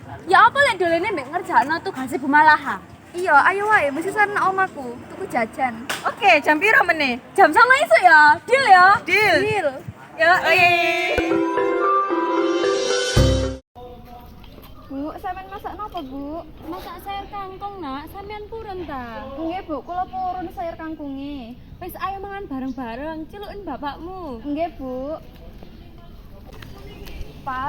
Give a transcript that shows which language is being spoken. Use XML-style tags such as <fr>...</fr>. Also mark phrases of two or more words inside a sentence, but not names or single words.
<jv>Ya apa lek dolene mbek ngerjakno tugase Bu Malaha? Iya, ayo wae mesti sareng omaku, tuku jajan. Oke, jam piro meneh? Jam 09.00 esuk ya. Deal ya. Deal. Deal. Yo, Bu, sampean masak napa, Bu? Masak sayur kangkung, Nak. Sampean purun ta? Nggih, Bu, kula purun sayur kangkunge. Wis ayo mangan bareng-bareng, celukin bapakmu. Nggih, Bu. Pak,</jv>